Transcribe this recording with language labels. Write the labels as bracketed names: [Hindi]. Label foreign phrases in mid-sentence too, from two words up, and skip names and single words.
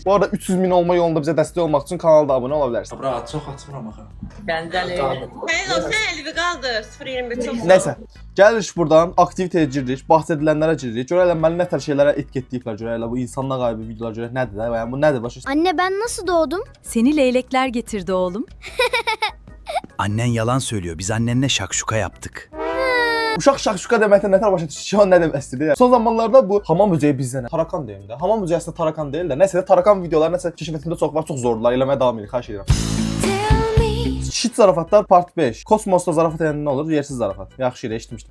[Azerbaijani] Bu arada 300 min olma yolunda bizə dəstək olmaq üçün kanala da abunə ola bilərsiniz. Bura çox açmıram axı. Bəndəli. [Turkish] Hayır, sen elvi qaldır. 0.25 çok. [Azerbaijani] Nəysə, gəlirik buradan, aktivitəyə giririk, bahs edilənlərə giririk. Görək məni nətər şeylərə etiketləyiblər, görək bu insanlıq ayıbı videolar görək nədir də, yəni bu nədir başa? [Turkish] Anne ben nasıl doğdum? Seni leylekler getirdi oğlum. Annen yalan söylüyor. Biz annenle şakşuka yaptık. [Azerbaijani] Uşaq şakşuka deməkdən nətər başa düşür? Şu an nə demək istəyir? Son zamanlarda bu hamam böcəyi bizdə nə? Tarakan deyim də. Hamam böcəyi əslində tarakan deyil də. Nəsə də tarakan videoları nəsə keşfətimdə çox var, çox zordular. Eləməyə davam edir, xahiş edirəm. Şit zarafatlar part 5. Kosmosda zarafat edəndə nə olur? Yersiz zarafat. Yaxşı yerə eşitmişdim.